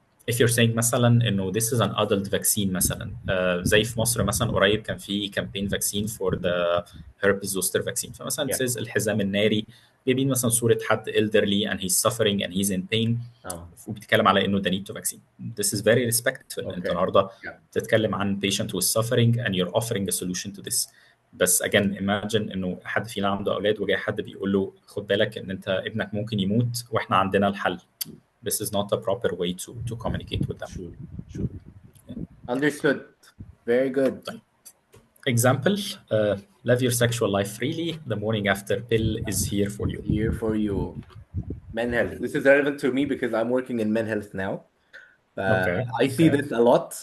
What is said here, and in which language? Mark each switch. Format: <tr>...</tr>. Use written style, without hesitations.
<en>if you're saying مثلا انه this is an adult vaccine</en> <ar>مثلا زي في مصر مثلا قريب كان في</ar> <en>campaign vaccine for the herpes zoster vaccine</en> <ar>فمثلا</ar> <en>Yeah. says</en> <ar>الحزام الناري جايبين مثلا صورة حد</ar> <en>elderly and he's suffering and he's in pain</en> <ar>وبيتكلم على انه</ar> <en>the need to vaccine. This is very respectful.</en> <ar>انت النهارده بتتكلم عن</ar> <en>patient who is suffering and you're offering a solution to this.</en> <ar>بس again imagine انه حد فينا عنده اولاد وجاي حد بيقول له خد بالك ان انت ابنك ممكن يموت واحنا عندنا الحل.</ar> <en>This is not a proper way to communicate with them. Sure. Understood. Very good. Example, live your sexual life freely. The morning after pill is here for you. Here for you. Men health. This is relevant to me because I'm working in men health now. I see this a lot.</en>